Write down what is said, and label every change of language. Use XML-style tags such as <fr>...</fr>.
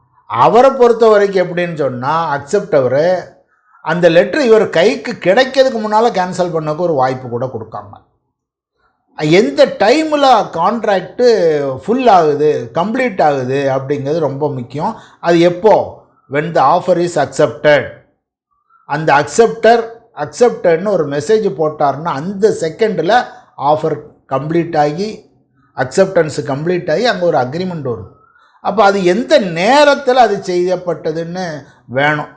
<ta>அவரை பொறுத்த வரைக்கும் எப்படின்னு சொன்னால், அக்செப்டவர் அந்த லெட்ரு இவர் கைக்கு கிடைக்கிறதுக்கு முன்னால் கேன்சல் பண்ணக்கு ஒரு வாய்ப்பு கூட கொடுக்காம, எந்த டைமில் கான்ட்ராக்டு ஃபுல் ஆகுது, கம்ப்ளீட் ஆகுது அப்படிங்கிறது ரொம்ப முக்கியம். அது எப்போ,</ta> <en>when the offer is accepted.</en> <ta>அந்த அக்செப்டட்னு ஒரு மெசேஜ் போட்டார்னா அந்த செகண்டில் ஆஃபர் கம்ப்ளீட் ஆகி, அக்செப்டன்ஸு கம்ப்ளீட் ஆகி அங்கே ஒரு அக்ரிமெண்ட் வரும். அப்போ அது எந்த நேரத்தில் அது செய்யப்பட்டதுன்னு வேணும்.</ta>